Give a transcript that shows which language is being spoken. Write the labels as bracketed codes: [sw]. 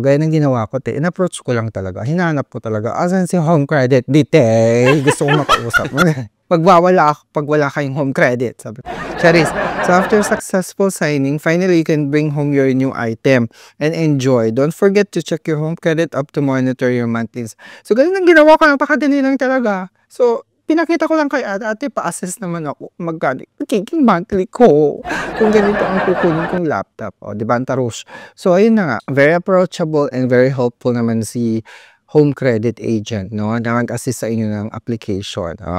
[tl] Gaya ng ginawa ko, in-approach ko lang talaga. Hinanap ko talaga, asan si home credit? Detail. Gusto ko makausap mo. Pag wala kayong home credit. Sabi ko, Charis. [en] So after successful signing, finally you can bring home your new item and enjoy. Don't forget to check your home credit up to monitor your monthlies. [tl] So ganun ang ginawa ko, napakadali lang talaga. So pinakita ko lang kay ate, pa-assess naman ako magkano magiging monthly ko kung ganito ang kukunin kong laptop. O, di ba, Antarush? So ayun na nga, [en] very approachable and very helpful [tl] naman si home credit agent, no? Na mag-assist sa inyo ng application.